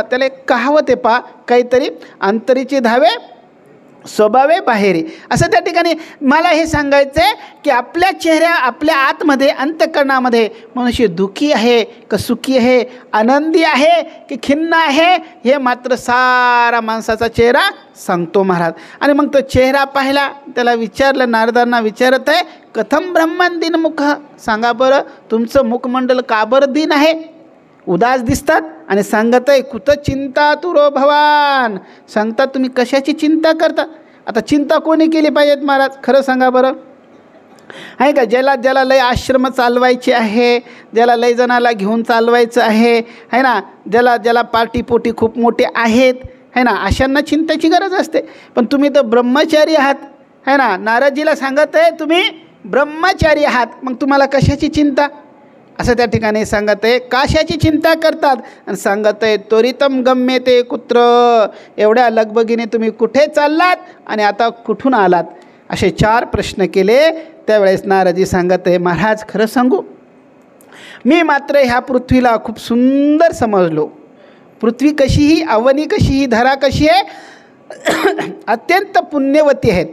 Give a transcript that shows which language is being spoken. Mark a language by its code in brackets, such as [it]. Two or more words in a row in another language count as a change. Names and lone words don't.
[mr] त्याला एक कहावत आहे पहा, काहीतरी अंतरीचे धावे स्वभावे बाहेरी, असं त्या ठिकाणी मला हे सांगायचं आहे की आपल्या चेहऱ्या, आपल्या आतमध्ये, अंतःकरणामध्ये मनुष्य दुःखी आहे का सुखी आहे, आनंदी आहे की खिन्न आहे, हे मात्र सारा माणसाचा चेहरा सांगतो महाराज. आणि मग तो चेहरा पाहिला, त्याला विचारलं, नारदांना विचारत आहे, [sa] कथम ब्रह्मण दिनमुख, [mr] सांगा बरं तुमचं मुखमंडल का बरं दिन आहे, उदास दिसतात. आणि सांगत आहे [sa] कुत चिंता तुरो भवान, [mr] सांगतात तुम्ही कशाची चिंता करता. आता चिंता कोणी केली पाहिजेत महाराज, खरं सांगा बरं. आहे का, ज्याला लय आश्रम चालवायचे आहे, ज्याला लय जणाला घेऊन चालवायचं आहे ना, ज्याला पार्टीपोटी खूप मोठे आहेत, आहे ना, अशांना चिंतेची गरज असते. पण तुम्ही तर ब्रह्मचारी आहात, आहे ना. नारदजीला सांगत आहे तुम्ही ब्रह्मचारी आहात, मग तुम्हाला कशाची चिंता, असं त्या ठिकाणी सांगत आहे. कशाची चिंता करतात, आणि सांगत आहे [sa] त्वरितम गम्यते कुत्र, [mr] एवढ्या लगबगीने तुम्ही कुठे चाललात आणि आता कुठून आलात, असे 4 प्रश्न केले. त्यावेळेस नारदजी सांगत आहे, महाराज खरं सांगू, मी मात्र ह्या पृथ्वीला खूप सुंदर समजलो. पृथ्वी कशीही, अवनी कशीही, धरा कशी आहे, अत्यंत पुण्यवती आहेत.